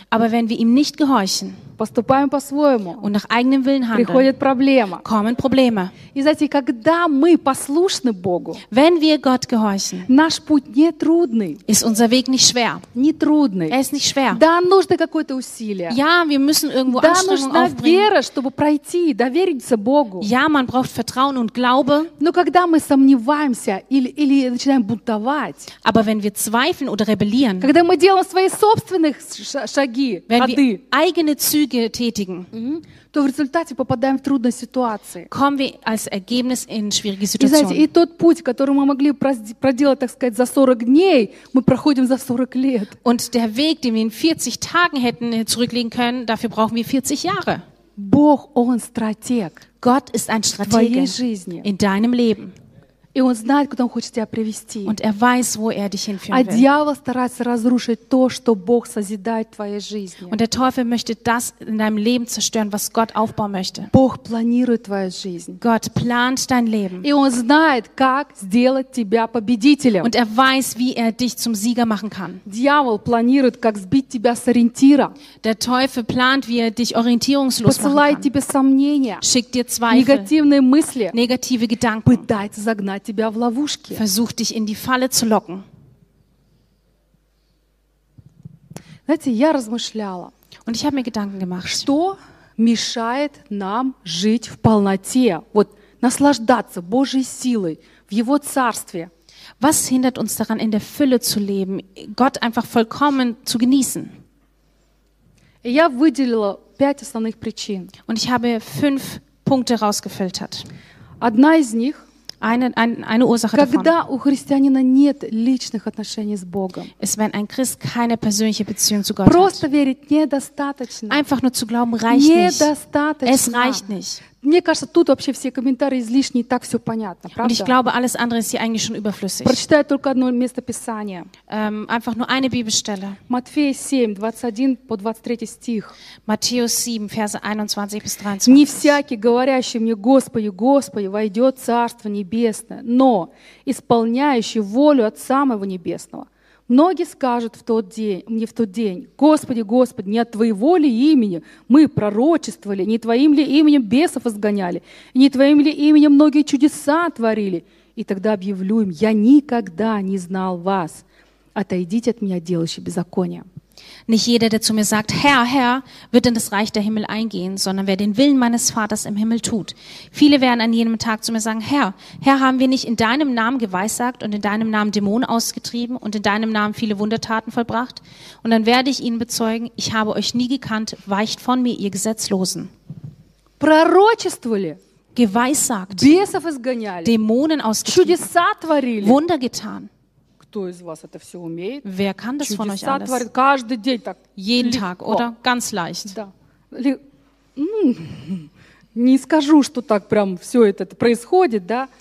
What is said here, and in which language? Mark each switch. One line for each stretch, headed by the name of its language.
German: Aber wenn wir ihm nicht gehorchen.
Russian: Поступаем по-своему.
German: Und nach eigenem Willen handeln.
Russian: Приходят проблемы.
German: Kommen Probleme.
Russian: И знаете, когда мы послушны Богу.
German: Wenn wir Gott gehorchen.
Russian: Наш путь не трудный.
German: Ist unser Weg nicht schwer.
Russian: Не трудный.
German: Er ist nicht schwer.
Russian: Да, нужно какое-то усилие.
German: Ja, wir müssen irgendwo Anstrengung aufbringen.
Russian: Да, нужна вера, чтобы пройти, довериться Богу.
German: Ja, man braucht Vertrauen und Glaube.
Russian: Но когда мы сомневаемся или начинаем бунтовать.
German: Aber wenn wir zweifeln oder rebellieren.
Russian: Когда мы делаем свои собственные шаги,
German: wenn
Russian: ходы.
German: Wenn wir eigene Züge tätigen,
Russian: то в результате попадаем в трудные ситуации.
German: Kommen wir als Ergebnis in schwierige Situationen.
Russian: И, знаете, и тот путь, который мы могли проделать, так сказать, за 40 дней, мы проходим за 40 лет.
German: Und der Weg, den wir in 40 Tagen hätten zurücklegen können, dafür brauchen wir 40 Jahre.
Russian: Бог, он стратег.
German: Gott ist ein Stratege.
Russian: В твоей жизни.
German: In deinem Leben.
Russian: И он знает, куда он хочет тебя привести.
German: Und er weiß, wo er dich hinführen will.
Russian: А дьявол старается разрушить то, что Бог созидает в твоей жизни.
German: Und der Teufel möchte das in deinem Leben zerstören, was Gott aufbauen möchte.
Russian: Бог планирует твою жизнь.
German: Gott plant dein Leben.
Russian: И он знает, как сделать тебя победителем.
German: Und er weiß, wie er dich zum Sieger machen kann.
Russian: Дьявол планирует, как сбить тебя с ориентира.
German: Der Teufel plant, wie er dich orientierungslos machen kann.
Russian: Посылает тебе сомнения.
German: Schickt dir Zweifel.
Russian: Негативные мысли.
German: Negative Gedanken.
Russian: Пытается загнать тебя в ловушки.
German: Versucht dich in die Falle zu locken.
Russian: Знаете, я размышляла.
German: Und ich habe mir Gedanken gemacht.
Russian: Что мешает нам жить в полноте, вот наслаждаться Божьей силой в Его Царстве?
German: Was hindert uns daran, in der Fülle zu leben, Gott einfach vollkommen zu genießen?
Russian: Я выделила пять основных причин.
German: Und ich habe fünf Punkte rausgefiltert.
Russian: Одна из них.
German: Eine Ursache davon.
Russian: Когда у христианина нет личных отношений с Богом.
German: Ist, wenn ein Christ keine persönliche Beziehung zu Gott
Russian: просто
German: hat.
Russian: Верить недостаточно.
German: Einfach nur zu glauben reicht
Russian: недостаточно.
German: Nicht. Es reicht nicht.
Russian: Мне кажется, тут вообще все комментарии излишни, так все понятно, правда?
German: Und ich glaube, alles andere ist hier eigentlich schon überflüssig.
Russian: Прочитай только одно место Писания.
German: Einfach nur eine Bibelstelle.
Russian: Матфея 7, 21 по 23 стих.
German: Matthäus 7, Verse 21 bis 23.
Russian: Не всякий, говорящий мне Господи, Господи, войдет в Царство Небесное, но исполняющий волю от самого Небесного. Многие скажут в тот день, мне в тот день, Господи, Господи, не от Твоего ли имени мы пророчествовали, не Твоим ли именем бесов изгоняли, не Твоим ли именем многие чудеса творили? И тогда объявлю им, я никогда не знал вас. Отойдите от меня, делающие беззаконие.
German: Nicht jeder, der zu mir sagt, Herr, Herr, wird in das Reich der Himmel eingehen, sondern wer den Willen meines Vaters im Himmel tut. Viele werden an jenem Tag zu mir sagen, Herr, Herr, haben wir nicht in deinem Namen geweissagt und in deinem Namen Dämonen ausgetrieben und in deinem Namen viele Wundertaten vollbracht? Und dann werde ich ihnen bezeugen, ich habe euch nie gekannt, weicht von mir, ihr Gesetzlosen.
Russian: Пророчествовали.
German: Geweissagt.
Russian: Бесов изгоняли.
German: Dämonen ausgetrieben.
Russian: Чудеса творили.
German: Wunder getan.
Russian: Кто из вас это все умеет?
German: Wer kann das von euch alles?
Russian: Творит каждый день так.
German: Jeden
Russian: легко.
German: Tag, oder? Ganz leicht.
Russian: Да. Не скажу, что так прям все это происходит, да?